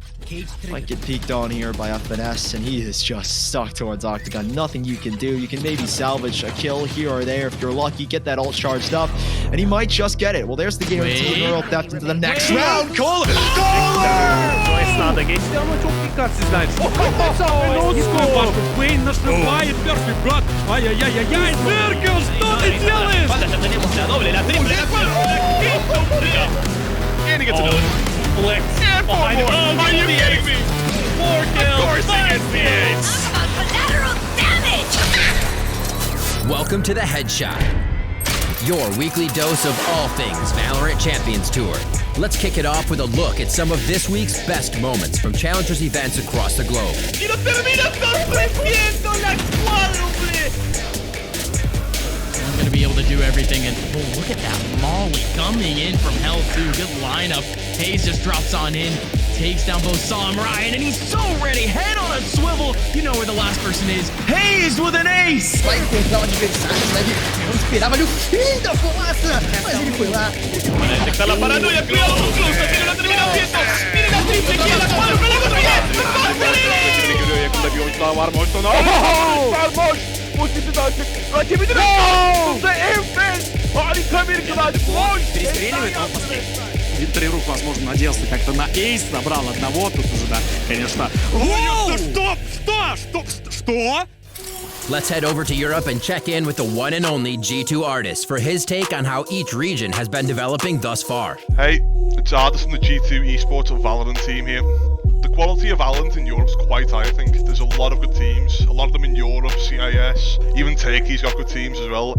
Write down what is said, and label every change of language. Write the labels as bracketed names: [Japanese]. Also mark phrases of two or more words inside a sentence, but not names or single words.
[English] Might get peeked on here by FNS, and he is just stuck towards Octagon. Nothing you can do. You can maybe salvage a kill here or there if you're lucky, get that ult charged up, and he might just get it. Well, there's the guarantee neural theft into the next round. Kohler! [Turkish] O esnada geçti ama çok dikkatsizler. [Russian] Вейн нашивает первый брат. Ай-яй-яй-яй, Циркл, что ты делаешь? [English] And he gets another. Flex. And four more. Are you kidding me? 4 kills. Of course he gets the ace. Collateral damage! Welcome to the Headshot, your weekly dose of all things Valorant Champions Tour. Let's kick it off with a look at some of this week's best moments from Challengers events across the globe. [Spanish] Y lo termina sorprendiendo la cuádruple. [English] I'm going to be able to do everything, and oh, look at that Molly coming in from hell too. Good lineup. Hayes just drops on in, takes down both Saw and Ryan, and he's so ready. Head on a swivel. You know where the last person is. Hayes with an ace! [Portuguese] Vai encontrar o adversário, né? Não esperava ali o fim da fumaça, mas ele foi lá. [Spanish] Para detectar la paranoia, cuidado con Cruz, tiene la terminación. Miren la triple kill, la cuádruple, la consigue. [Turkish] Seni görüyor yakında bir oyuncu daha var Moş'tan. Moş! Ultisi de açık. Rakibini de enfes. Harika bir clutch. Moş! [Russian] Перестреливает, он Винтер рук, возможно, надеялся как-то на эйс, набрал одного, тут уже, да, конечно. Что? [English] Let's head over to Europe and check in with the one and only G2 Ardiis for his take on how each region has been developing thus far. Hey, it's Ardiis from the G2 Esports Valorant team here. The quality of Valorant in Europe is quite high, I think. There's a lot of good teams, a lot of them in Europe, CIS, even Turkey's got good teams as well.